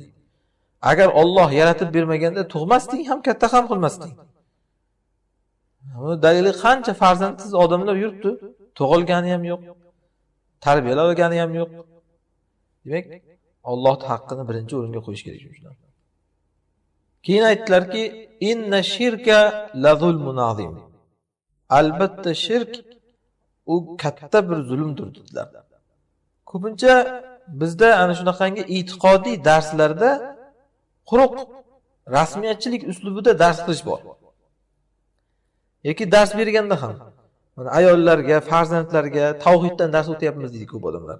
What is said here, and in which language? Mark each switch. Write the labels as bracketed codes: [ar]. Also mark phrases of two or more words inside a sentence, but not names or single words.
[uz] Agar Alloh yaratib bermaganda tug'masding ham, katta ham qilmasding. Buni dalili qancha farzandsiz odamlar yuribdi, tug'ilgani ham yo'q, tarbiyalagani ham yo'q. Demak, Allohning haqqini birinchi o'ringa qo'yish kerak shundan. Keyin aytdilarki, [ar] إن الشرك لظلم عظيم. [uz] Albatta shirk u katta bir zulmdir dedilar. Ko'pincha bizda ana shunaqangi e'tiqodiy darslarda quruq rasmiyatchilik uslubida dars qilish bor. Yoki dars berganda ham mana ayollarga, farzandlarga tavhiddan dars o'tyapmiz deydi ko'p odamlar.